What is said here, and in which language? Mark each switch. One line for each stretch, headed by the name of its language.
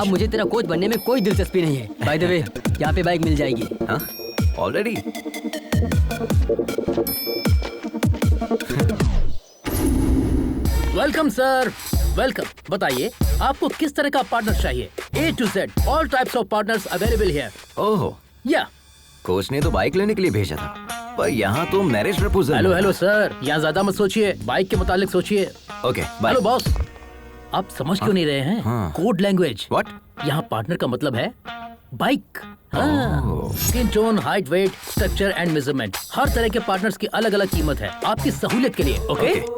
Hindi: अब मुझे तेरा कोच बनने में कोई दिलचस्पी नहीं है. बाय द वे, यहाँ पे बाइक मिल जाएगी. हाँ?
English: Already?
Hindi: Welcome sir, welcome. बताइए आपको किस तरह का पार्टनर चाहिए?
English: A to Z, all types of partners available here.
Hindi: ओहो. या कोच ने तो बाइक लेने के लिए भेजा था, पर यहाँ तो marriage proposal. Hello hello sir, यहाँ ज्यादा मत सोचिए, बाइक के मुतालिक सोचिए. Okay, bye. हेलो बॉस, आप समझ क्यों नहीं रहे हैं? हाँ. Code language.
English: What?
Hindi: यहाँ पार्टनर का मतलब है bike. Skin tone, height, wait, structure and measurement, हर तरह के पार्टनर्स की अलग अलग कीमत है आपकी सहूलियत के लिए. ओके.